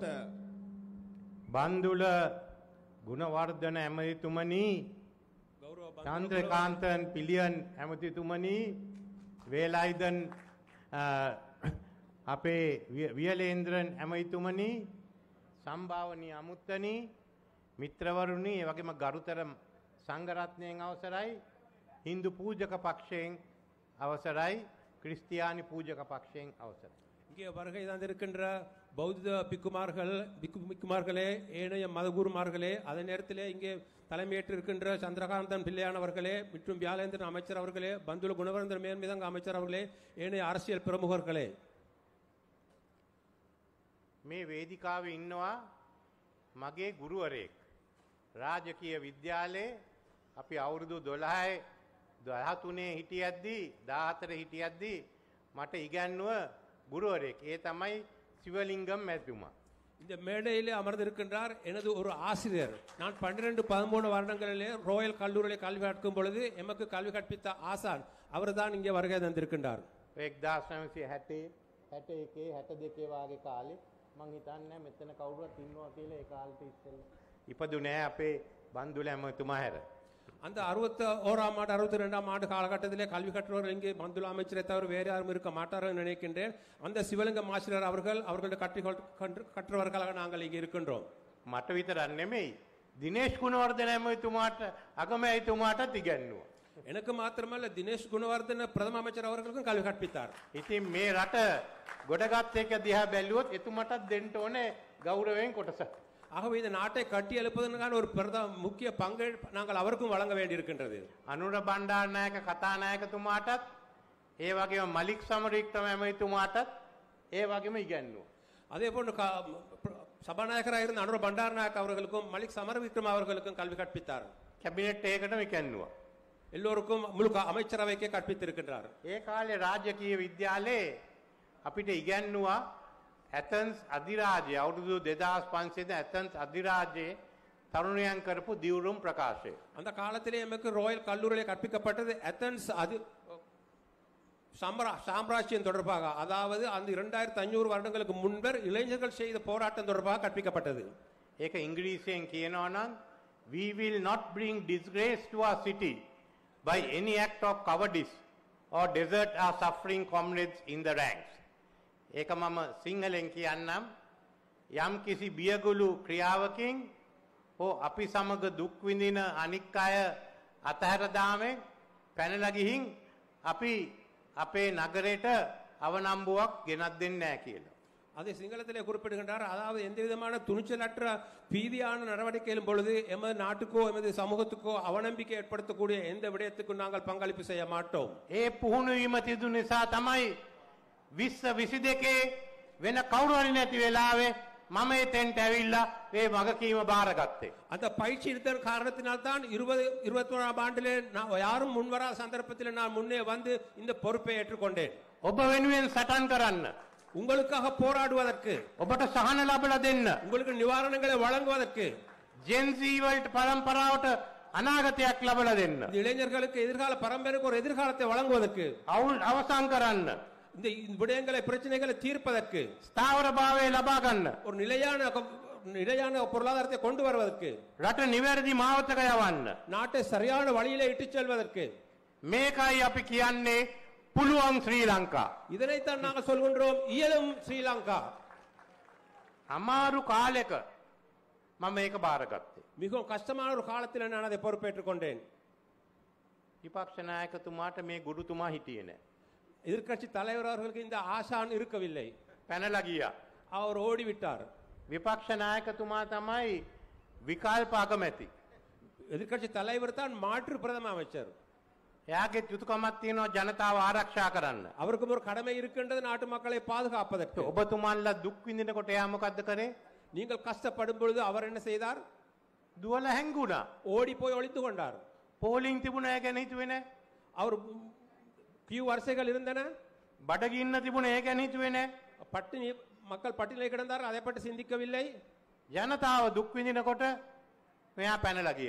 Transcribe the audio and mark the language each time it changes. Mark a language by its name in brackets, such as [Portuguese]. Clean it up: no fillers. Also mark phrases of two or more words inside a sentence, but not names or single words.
[Sinhala] බන්දුල ගුණවර්ධන ඇමතිතුමනි, චන්ද්‍රකාන්තන් පිලියන් ඇමතිතුමනි, වේලායිදන් අපේ වියලේන්ද්‍රන් ඇමතිතුමනි, සම්භාවනීය අමුත්තනි, මිත්‍රවරුනි, ඒ වගේම ගරුතර සංඝරත්නයෙන් අවසරයි, හින්දු පූජක පක්ෂයෙන් අවසරයි, ක්‍රිස්තියානි පූජක පක්ෂයෙන් අවසරයි. [Tamil] இங்கே வருகை தந்திருக்கின்ற பௌத்த பிக்குமார்களே, ஏனைய மதகுருமார்களே, அதே நேரத்திலே இங்கே தலைமையேற்றிருக்கின்ற சந்திரகாந்தன் பிள்ளையானவர்களே மற்றும் வியாழேந்திரன் அமைச்சர் அவர்களே, பந்துல குணவர்தன மேன்மிதங்க அமைச்சர் அவர்களே, ஏனைய அரசியல் பிரமுகர்களே, [Sinhala] මේ වේදිකාවේ ඉන්නවා මගේ ගුරුවරයෙක්. රාජකීය විද්‍යාලයේ අපි අවුරුදු 12 13 හිටියද්දී 14 හිටියද්දී මට ඉගැන්නුව ගුරුවරයෙක්. ඒ තමයි සිවලිංගම් මැතිතුමා. [Tamil] இந்த மேடையிலே அமர்ந்திருக்கின்றார் எனது ஒரு ஆசிரியர். நான் 12-13 வருடங்களிலே ரோயல் கல்லூரியிலே கல்வி கற்கும் பொழுது எமக்கு கல்வி கற்பித்த ஆசான் அவர்தான் இங்கே வருகை தந்திருக்கின்றார். [Sinhala] 1960 61 62 වාගේ කාලේ මං හිතන්නේ මෙතන කවුරුවත් ඉන්නවා කියලා ඒ කාලෙට ඉස්සෙල්ලා. ඉපදුනේ අපේ බන්දුල ඇමතුමා හැර. [Tamil] அந்த 61ஆம் ஆண்டு 62ஆம் ஆண்டு காலகட்டத்திலே கல்வி கற்றவர்கள் இங்கே மந்துல அமைச்சரை தவிர வேறு யாரும் இருக்க மாட்டார்கள் நினைக்கின்றேன். அந்த சிவலிங்கம் ஆசிரியர் அவர்களுடைய கற்றவர்களாக நாங்கள் இங்கே இருக்கின்றோம். [Sinhala] මට විතරක් නෙමෙයි දිනේෂ් ගුණවර්ධන ඇමතුමාට අගමැතිතුමාටත් ඉගැන්නුවා. [Tamil] எனக்கு மாத்திரமல்ல தினேஷ் குணவர்தன பிரதம அமைச்சர் அவர்களுக்கும் கல்வி கற்பித்தார். [Sinhala] ඉතින් මේ රට ගොඩගත් එක දිහා බැලුවොත් එතුමටත් දෙන්න ඕනේ ගෞරවයෙන් කොටසක්. [Tamil] ஆகவே இந்த நாட்டை கட்டி எழுப்பதற்கான ஒரு முக்கிய பங்கை நாங்கள் அவருக்கும் வழங்க வேண்டியிருக்கின்றது. [Sinhala] අනුර බණ්ඩාරනායක කතානායකතුමාටත් ඒ වගේම මලික් සමරීක්‍රම ඇමතුමාටත් ඒ වගේම ඉගැන්නුවා. [Tamil] அதே போன்று சபாநாயகராக இருந்த அனுர பண்டாரநாயக் அவர்களுக்கும் மலிக் சமரவிக்ரம் அவர்களுக்கும் கல்வி கற்பித்தார். [Sinhala] කැබිනට් එකටම ඉගැන්නුවා. [Tamil] எல்லோருக்கும் முழு அமைச்சரவைக்கே கற்பித்திருக்கின்றார். [Sinhala] ඒ කාලේ රාජකීය විද්‍යාලයේ අපිට ඉගැන්නුවා ඇතන්ස් අධිරාජ්‍ය අවුරුදු 2500 ඇතන්ස් අධිරාජ්‍යයේ තරුණයන් කරපු දියුරුම් ප්‍රකාශය. [Tamil] அந்த காலத்திலே எமக்கு ரோயல் கல்லூரியிலே கற்பிக்கப்பட்டது ඇතන්ஸ் சாம்ராஜ்யம் தொடர்பாக, அதாவது அந்த 2500 வருடங்களுக்கு முன்பர் இளைஞர்கள் செய்த போராட்டம் தொடர்பாக கற்பிக்கப்பட்டது. [Sinhala] ඒක ඉංග්‍රීසියෙන් කියනවා නම් [English] we will not bring disgrace to our city by any act of cowardice or desert our suffering comrades in the ranks. [Sinhala] ඒක මම සිංහලෙන් කියන්නම් යම් කිසි බියගුළු ක්‍රියාවකින් හෝ අපි සමග දුක් විඳින අනික් අය අතහැර දාමෙන් පැනලා ගිහින් අපි අපේ නගරයට අවනම්බුවක් ගෙනත් දෙන්නේ නැහැ කියලා. [Tamil] அதை சிங்களத்திலே குறிப்பிடுகின்றார். அதாவது எந்த விதமான துணிச்சலற்ற பீதியான நடவடிக்கைகளும் பொழுது எமது நாட்டுக்கோ எமது சமூகத்துக்கோ அவநம்பிக்கை ஏற்படுத்தக்கூடிய எந்த விடயத்துக்கும் நாங்கள் பங்களிப்பு செய்ய மாட்டோம். [Sinhala] ඒ පුහුණු වීම තිබුණු නිසා තමයි 2022 වෙන කවුරු හරි නැති වෙලාවේ මම එතෙන්ට ඇවිල්ලා මේ වගකීම බාරගත්තේ. [Tamil] அந்த பயிற்சி இருந்த காரணத்தினால் தான் 2021ஆம் ஆண்டிலே யாரும் முன்வரா சந்தர்ப்பத்தில் நான் முன்னே வந்து இந்த பொறுப்பை ஏற்றுக்கொண்டேன். [Sinhala] ඔබ වෙනුවෙන් සටන් කරන්න, [Tamil] உங்களுக்காக போராடுவதற்கு, [Sinhala] ඔබට සහන ලැබලා දෙන්න, [Tamil] உங்களுக்கு நிவாரணங்களை வழங்குவதற்கு, [Sinhala] ජෙන්සී වලට පරම්පරාවට අනාගතයක් ලැබලා දෙන්න, [Tamil] இளைஞர்களுக்கு எதிர்கால பரம்பரைக்கு ஒரு எதிர்காலத்தை வழங்குவதற்கு, [Sinhala] අවසන් කරන්න, [Tamil] இந்த விடயங்களை பிரச்சனைகளை தீர்ப்பதற்கு, [Sinhala] ස්ථාවරභාවය ලබා ගන්න, [Tamil] ஒரு நிலையான பொருளாதாரத்தை கொண்டு வருவதற்கு, [Sinhala] රට නිවැරදි මාවතක යවන්න, [Tamil] நாட்டை சரியான வழியிலே இட்டுச் செல்வதற்கு, [Sinhala] මේකයි අපි කියන්නේ පුළුවන් ශ්‍රී ලංකා. [Tamil] இதனைத்தான் நாங்கள் சொல்கின்றோம் இயலும் ஸ்ரீலங்கா. [Sinhala] අමාරු කාලෙක මම මේක බාරගත්තේ. [Tamil] மிகவும் கஷ்டமான ஒரு காலத்தில் நான் அதை பொறுப்பேற்றுக் கொண்டேன். [Sinhala] විපක්ෂ නායකතුමාට මේ ගුරුතුමා හිටියේ නැහැ. [Tamil] எதிர்க்கட்சி தலைவர் அவர்களுக்கு இந்த ஆசான் இருக்கவில்லை. [Sinhala] පැනලා ගියා. [Tamil] அவர் ஓடிவிட்டார். [Sinhala] විපක්ෂ නායකතුමා තමයි විකල්ප අගමැති. [Tamil] எதிர்க்கட்சி தலைவர் தான் மாற்று பிரதம அமைச்சர். [Sinhala] එයාගේ යුතුයකමක් තියෙනවා ජනතාව ආරක්ෂා කරන්න. [Tamil] அவருக்கும் ஒரு கடமை இருக்கின்றது நாட்டு மக்களை பாதுகாப்பதற்கு. [Sinhala] ඔබතුමාන්ලා දුක් විඳිනකොට එයා මොකද්ද කරේ? [Tamil] நீங்கள் கஷ்டப்படும் பொழுது அவர் என்ன செய்தார்? [Sinhala] දුවලා හැංගුණා. [Tamil] ஓடி போய் ஒளிந்து கொண்டார். [Sinhala] පෝලිං තිබුණා ගැන හිතුවේ නැහැ. [Tamil] அவர் கியூ வரிசைகள் இருந்தன. [Sinhala] බඩගින්න තිබුණා ඒ ගැන හිතුවේ නැහැ. [Tamil] பட்டினி மக்கள் பட்டினியில் கிடந்தார், அதை பற்றி சிந்திக்கவில்லை. [Sinhala] ජනතාව දුක් විඳිනකොට මෙයා පැනලා ගියා.